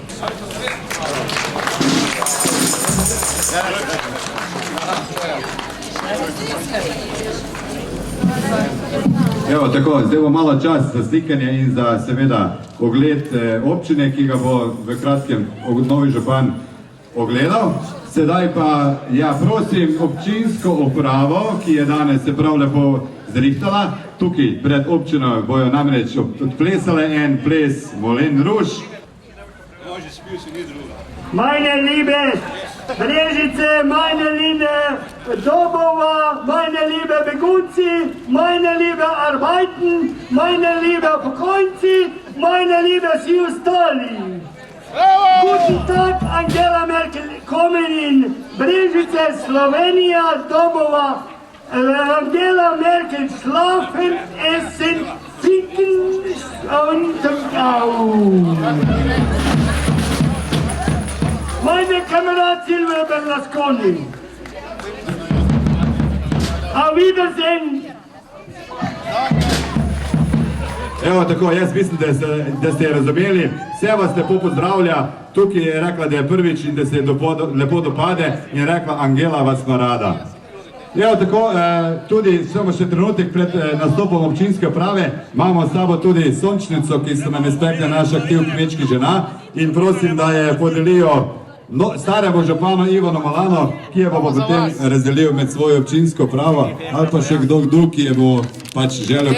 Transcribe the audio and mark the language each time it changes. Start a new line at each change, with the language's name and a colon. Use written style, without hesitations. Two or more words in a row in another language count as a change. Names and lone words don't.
Slovenian: Evo tako, zdaj bo malo čas za slikanje in za seveda ogled občine, ki ga bo v kratkem novi župan ogledal. Sedaj pa, ja, prosim občinsko upravo, ki je danes se prav lepo zrihtala. Tukaj pred občino bojo namreč odplesale en ples Molen Ruž.
German: Meine liebe Brežice, meine liebe Dobova, meine liebe Begunci, meine liebe Arbeiten, meine liebe Pokojnci, meine liebe
Slovenian: vsi ostali.
German: Guten Tag, Angela Merkel, kommen in Brežice, Slovenija, Dobova. Angela Merkel, schlafen, essen, trinken und au. Meine Kamerad Silvio Berlusconi. Auf Wiedersehen.
Slovenian: Evo tako, jaz mislim, da ste razumeli. Vse vas lepo pozdravlja. Tukaj je rekla, da je prvič in da se lepo dopade in rekla: Angela, vas ima rada. Evo tako, tudi samo še trenutek pred nastopom občinske uprave imamo s sabo tudi sončnico, ki se nam je spekla naša aktiv kmečki žena, in prosim, da je podelijo staremu županu Ivanu Malano, ki je bo potem razdelil med svojo občinsko pravo, ali pa še kdo drug, ki je bo pač želel